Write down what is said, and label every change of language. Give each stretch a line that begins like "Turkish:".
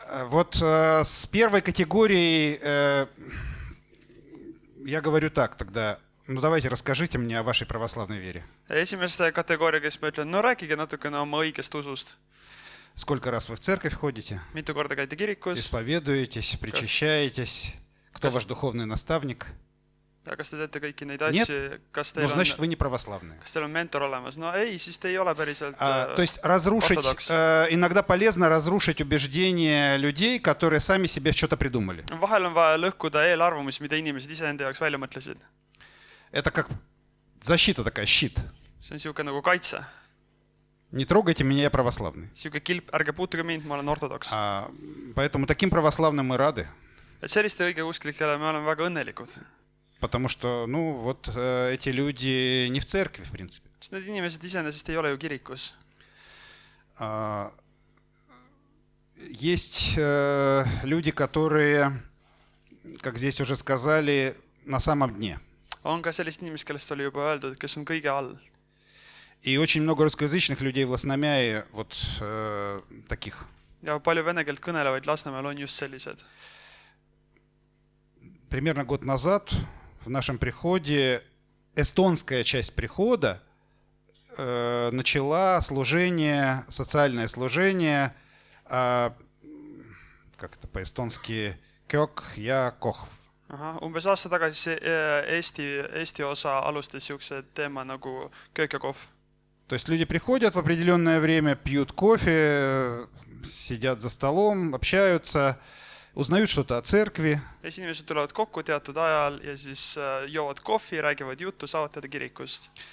Russian: Вот с первой категорией я говорю так тогда: давайте расскажите мне о вашей православной вере.
Estonian: Esimeste kategooria, kes ma ütlen, rääkige natukene oma õigest usust.
Russian: Сколько раз вы в церковь ходите?
Estonian: Mitu korda käite kirikus?
Russian: Исповедуетесь, причащаетесь? Кто ваш духовный наставник?
Estonian: Ja kas te teete kõiki neid
Russian: Нет?
Estonian: asju? Kas
Russian: Ну, значит, вы не православные.
Estonian: teil on mentor olemas? No ei, siis te ei ole päriselt
Russian: То есть разрушить, иногда полезно разрушить убеждения людей, которые сами себе что-то придумали.
Estonian: Vahel on vaja lõhkuda eelarvamusi, mida inimesed iseenda jaoks välja mõtlesid.
Russian: Это как защита такая, щит.
Estonian: See on siuke nagu kaitse.
Russian: Не трогайте меня, я православный.
Estonian: Siuke kilp, ärge puutuge mind, ma olen ortodoks.
Russian: Поэтому таким православным мы рады.
Estonian: Et selliste õigeusklikele me oleme väga õnnelikud.
Russian: Потому что, ну, вот эти люди не в церкви, в принципе.
Estonian: Sest need inimesed iseenesest ei ole ju kirikus.
Russian: Есть люди, которые, как здесь уже сказали, на самом дне.
Estonian: On ka sellist inimest, kellest oli juba öeldud, kes on kõige all.
Russian: И очень много русскоязычных людей в Lasnamäe вот таких.
Estonian: Ja palju vene keelt kõnelevaid Lasnamäel on just sellised.
Russian: Примерно год назад в нашем приходе эстонская часть прихода начала служение, социальное служение, как это по-эстонски,
Estonian: кёк ja kohv. Umbes aasta tagasi Eesti osa alustas siukse teema nagu köök ja kohv.
Russian: То есть люди приходят в определенное время, пьют кофе, сидят за столом, общаются, узнают что-то о церкви.
Estonian: Ja siis inimesed tulevad kokku teatud ajal ja siis joovad kohvi, räägivad juttu, saavad teada kirikust.